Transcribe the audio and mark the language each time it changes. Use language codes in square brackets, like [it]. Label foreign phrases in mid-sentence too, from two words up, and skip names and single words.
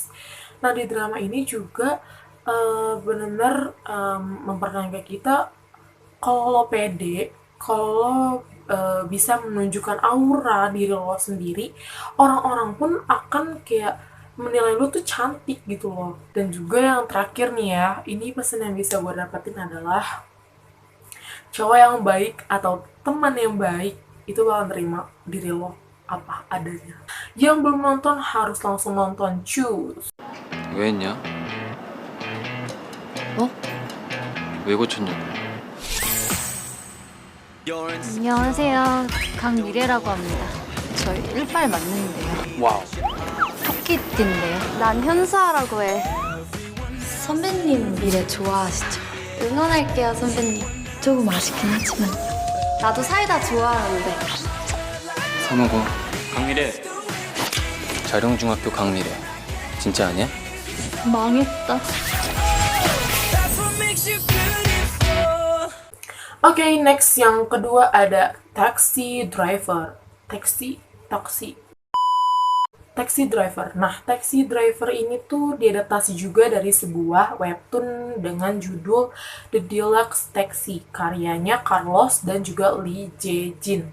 [id] Nah di drama ini juga benar-benar memperkenalkan kita kalau lo pede, kalau lo bisa menunjukkan aura diri lo sendiri, orang-orang pun akan kayak menilai lo tuh cantik gitu loh. Dan juga yang terakhir nih ya, ini pesan yang bisa gue dapetin adalah cowok yang baik atau teman yang baik itu bakal terima diri lo apa adanya. Yang belum nonton harus langsung nonton, cus. [ko] 왜 했냐? 어? 왜 고쳤냐고. 안녕하세요. 강미래라고 합니다. 저희 일발 맞는데요. 와우. 토끼띠인데요. 난 현수아라고 해. 선배님 미래 좋아하시죠? 응원할게요, 선배님. 조금 아쉽긴 하지만. 나도 사이다 좋아하는데. 사 먹어. 강미래. 자룡중학교 강미래. 진짜 아니야? 망했다. [id] Oke, next yang kedua ada Taxi Driver. Taxi Driver. Nah, Taxi Driver ini tuh diadaptasi juga dari sebuah webtoon dengan judul The Deluxe Taxi, karyanya Carlos dan juga Lee Jae-jin.